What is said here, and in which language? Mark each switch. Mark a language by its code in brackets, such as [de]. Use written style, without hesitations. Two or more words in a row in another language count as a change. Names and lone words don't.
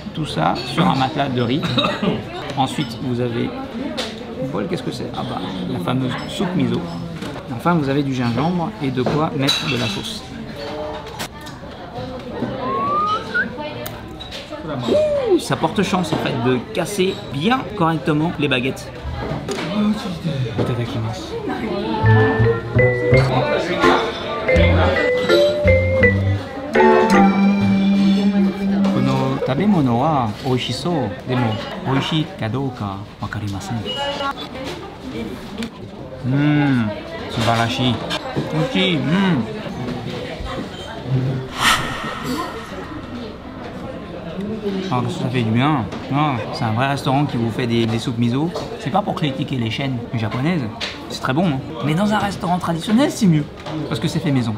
[fr] Tout ça sur un matelas de riz. Ensuite, vous avez le bol. Qu'est-ce que c'est? La fameuse soupe miso. Enfin, vous avez du gingembre et de quoi mettre de la sauce. Ça porte chance en fait de casser bien correctement les baguettes. [ja] いただきます。この食べ物は美味しそう、でも美味しいかどうかわかりません. Subarashi. Oishi. [fr] Alors ça fait du bien. C'est un vrai restaurant qui vous fait des soupes miso. C'est pas pour critiquer les chaînes japonaises, c'est très bon. Hein. Mais dans un restaurant traditionnel, c'est mieux. Parce que c'est fait maison.